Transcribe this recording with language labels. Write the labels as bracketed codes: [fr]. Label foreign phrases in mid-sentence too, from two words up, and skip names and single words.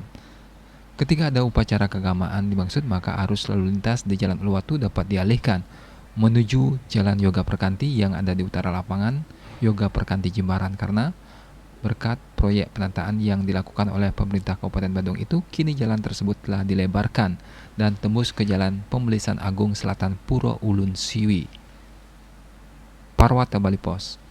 [id] Ketika ada upacara keagamaan dimaksud, maka arus lalu lintas di Jalan Uluwatu dapat dialihkan menuju Jalan Yoga Perkanti yang ada di utara lapangan Yoga Perkanti Jimbaran, karena berkat proyek penataan yang dilakukan oleh pemerintah Kabupaten Badung itu, kini jalan tersebut telah dilebarkan dan tembus ke Jalan Pembelisan Agung Selatan Puro Ulun Siwi. Parwata Bali Pos.